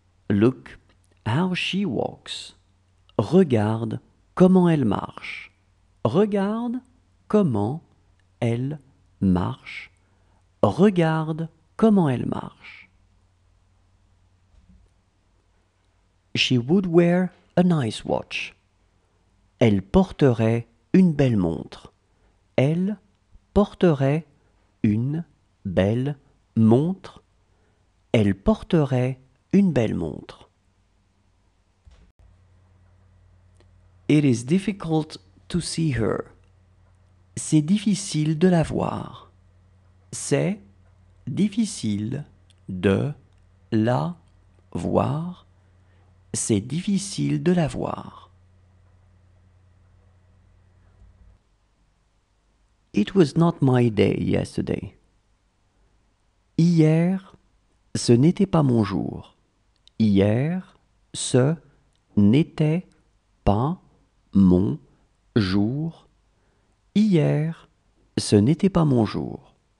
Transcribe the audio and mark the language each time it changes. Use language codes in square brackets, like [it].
[en] Look how she walks. [fr] Regarde comment elle marche. Regarde comment elle marche. Regarde comment elle marche. [en] She would wear a nice watch. [fr] Elle porterait une belle montre. Elle porterait une belle montre. Elle porterait une belle montre. [en] It is difficult to see her. [fr] C'est difficile de la voir. C'est difficile de la voir. C'est difficile de la voir. [en] It was not my day yesterday. [fr] Hier, ce n'était pas mon jour. Hier, ce n'était pas mon jour. Hier, ce n'était pas mon jour.